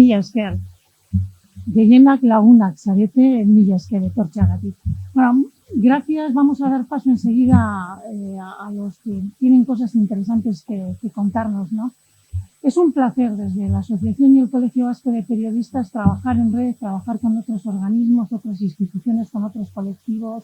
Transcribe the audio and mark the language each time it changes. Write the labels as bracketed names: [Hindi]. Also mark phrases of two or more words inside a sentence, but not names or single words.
[Basque] mila esker. Gehienak lagunak zarete, mila esker etortzeagatik. [Spanish] Bueno, gracias. Vamos a dar paso enseguida a los que tienen cosas interesantes que contarnos, ¿no? Es un placer desde la Asociación y el Colegio Vasco de Periodistas trabajar en red, trabajar con otros organismos, otras instituciones, con otros colectivos.